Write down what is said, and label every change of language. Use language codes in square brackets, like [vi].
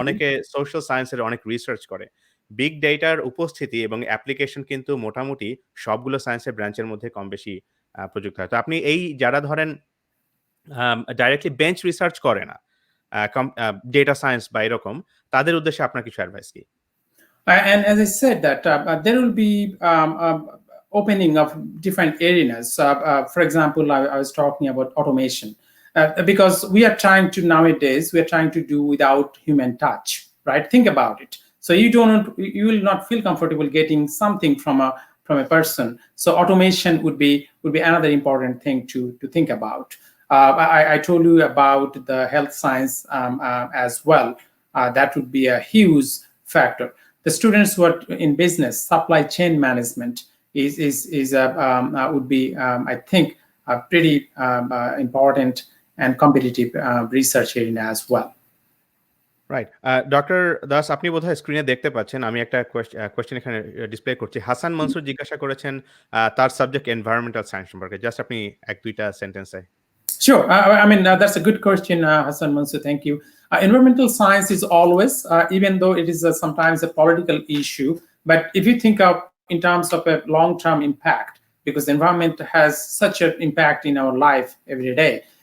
[bn] অনেকে সোশ্যাল সায়েন্সের অনেক রিসার্চ করে। বিগ ডেটার উপস্থিতি এবং অ্যাপ্লিকেশন কিন্তু মোটামুটি সবগুলো সায়েন্সের ব্রাঞ্চের মধ্যে কম বেশি প্রযুক্ত হয়। তো আপনি এই যারা ধরেন ডাইরেক্টলি বেঞ্চ রিসার্চ করে না, ডেটা সায়েন্স বা এরকম, তাদের উদ্দেশ্যে আপনার কিছু অ্যাডভাইস কি? [en] And as I said, that there will be opening of different areas. For example, I was talking about automation. Because we are trying to nowadays, we are trying to do without human touch, right? Think about it. So you will not feel comfortable getting something from a person. So automation would be another important thing to think about. I told you about the health science as well. That would be a huge factor. The students who are in business, supply chain management would be, I think, a pretty important and competitive research area as well. Right. [bn] Doctor Das, আপনি বোধহয় স্ক্রিনে দেখতে পাচ্ছেন। আমি একটা question এখানে display করছি। হাসান মনসুর জিজ্ঞাসা করেছেন তার সাবজেক্ট এনভায়রনমেন্টাল সায়েন্স সম্পর্কে। জাস্ট আপনি ১-২ টা সেন্টেন্সে। [en] Sure. I mean, that's a good question, Hassan Mansoor. Thank you. Environmental science is always, even though it is sometimes a political issue, but if you think of in terms of a long-term impact, because the environment has such an impact in our life every day.